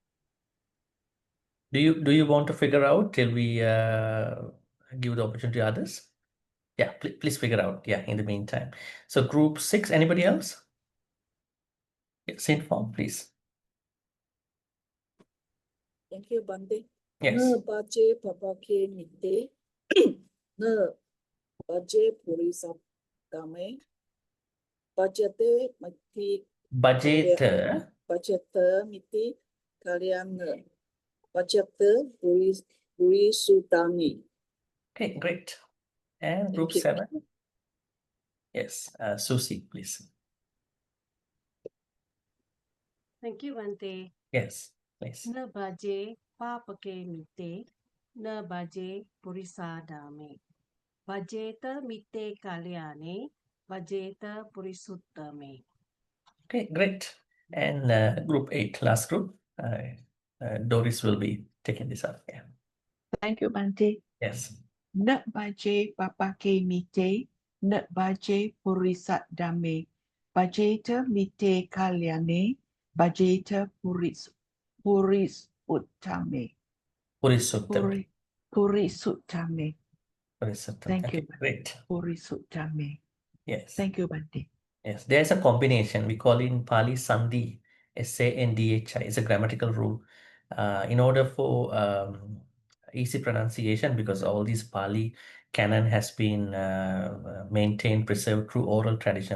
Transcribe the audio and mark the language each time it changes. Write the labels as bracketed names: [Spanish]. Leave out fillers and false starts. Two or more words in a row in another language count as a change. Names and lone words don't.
[English] Do you want to figure out till we give the opportunity to others? Yeah, please figure out. Yeah, in the meantime. So group 6, anybody else? Yeah, same form, please. Thank you, Bhante. Yes. [Pali] Na baje papake mite, na baje purisa dame, bajete mati [English] Budget. [Pali] bajete miti kalian, bajete purisutami. [English] Okay, great. And group Thank you. 7. Yes, Susie, please. Thank you, Bhante. Yes, please. [Pali] Na baje papake mite, na baje purisa dame. Bajeta mite kalyane, bajeta purisutame. [English] Okay, great. And group 8, last group. Doris will be taking this up. Yeah. Thank you, Bhante. Yes. [Pali] Na baje papake mite, na baje purisat dame. Bajeta mite kalyane, bajeta puris utame. Purisuttam. Purisutame. Purisuttam. [English] Thank Okay, you, Bhante. great. [Pali] Purisutame. [English] Yes. Thank you, Bhante. Yes, there's a combination. We call in Pali Sandhi, SANDHI. It's a grammatical rule. In order for easy pronunciation, because all these Pali canon has been maintained, preserved through oral tradition.